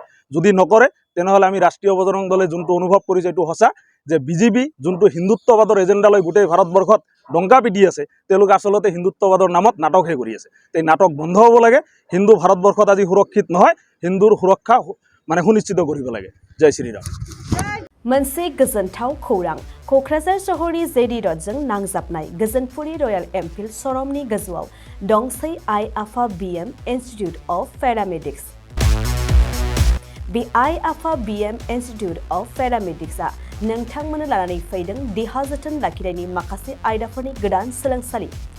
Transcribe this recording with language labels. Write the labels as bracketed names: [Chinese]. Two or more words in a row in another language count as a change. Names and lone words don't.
[Assamese] যদি নকৰে তেনেহ'লে আমি ৰাষ্ট্ৰীয় বজৰং দলে যোনটো অনুভৱ কৰিছে এইটো সঁচা যে বিজেপি যোনটো হিন্দুত্ববাদৰ এজেণ্ডা লৈ গোটেই ভাৰতবৰ্ষত ডংকা পিটি আছে, তেওঁলোকে আচলতে হিন্দুত্ববাদৰ নামত নাটকহে কৰি আছে। এই নাটক বন্ধ হ'ব লাগে। হিন্দু ভাৰতবৰ্ষত আজি সুৰক্ষিত নহয়, হিন্দুৰ সুৰক্ষা মানে সুনিশ্চিত কৰিব লাগে। জয় শ্ৰীৰাম। [Bodo] मोनसे गोजोनथाव खौरां। क'क्राझार सहरनि जेडी रडजों नांजाबनाय गोजोनपुरी रयेल एनफिल्ड श'रुमनि गोजौआव दंसै आइ आफा BM इन्स्टिट्युट अफ पेरामेडिक्स। बे आइ आफा BM इन्स्टिट्युट अफ पेरामेडिक्सआ नोंथांमोननो लानानै फैदों देहा जोथोन लाखिनायनि माखासे आयदाफोरनि गोदान सोलोंसालि।